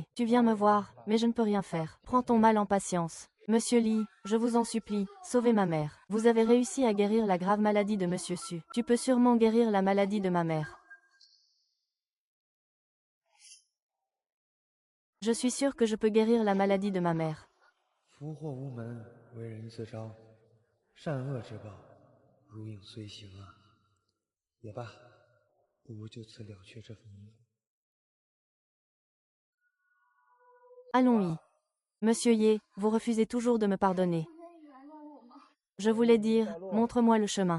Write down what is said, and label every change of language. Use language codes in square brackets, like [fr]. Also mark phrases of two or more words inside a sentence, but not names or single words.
[fr] Tu viens me voir, mais je ne peux rien faire. Prends ton mal en patience. Monsieur Lee, je vous en supplie, sauvez ma mère. Vous avez réussi à guérir la grave maladie de Monsieur Su. Tu peux sûrement guérir la maladie de ma mère. Je suis sûre que je peux guérir la maladie de ma mère. [zh] 福祸无门，为人自招，善恶之报，如影随形啊。也罢，不如就此了却这份因果。 [fr] Allons-y. Monsieur Ye, vous refusez toujours de me pardonner. Je voulais dire, montre-moi le chemin.